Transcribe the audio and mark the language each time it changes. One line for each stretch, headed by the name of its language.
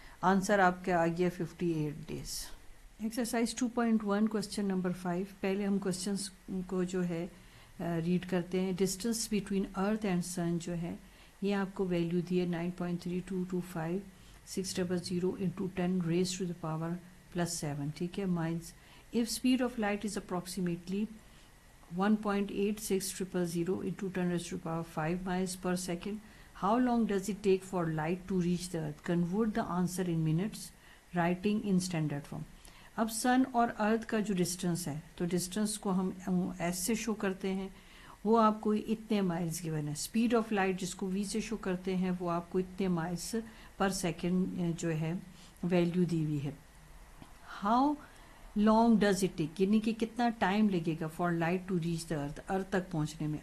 Urdu: Answer آپ کا آ گیا 58 days. Exercise 2.1 question number 5. پہلے ہم کوسچنس کو جو ہے ریڈ کرتے ہیں.
English: distance between earth and sun
Urdu: جو ہے یہ آپ کو ویلیو دی ہے 9.3225
English: 600 into 10 raised to the power plus 7.
Urdu: ٹھیک ہے. Miles.
English: if speed of light is approximately 1.86000 into 10 raised to the power 5 miles per second, how long does it take for light to reach the earth? Convert the answer in minutes, writing in standard form.
Urdu: اب سن اور ارتھ کا جو distance ہے تو distance کو ہم S سے شو کرتے ہیں، وہ آپ کو اتنے مائلز گیون ہے. اسپیڈ آف لائٹ جس کو وی سے شو کرتے ہیں وہ آپ کو اتنے مائلز پر سیکنڈ جو ہے ویلیو دی ہوئی ہے.
English: how long does it take,
Urdu: یعنی کہ کتنا ٹائم لگے گا
English: for light to reach the earth
Urdu: تک پہنچنے میں.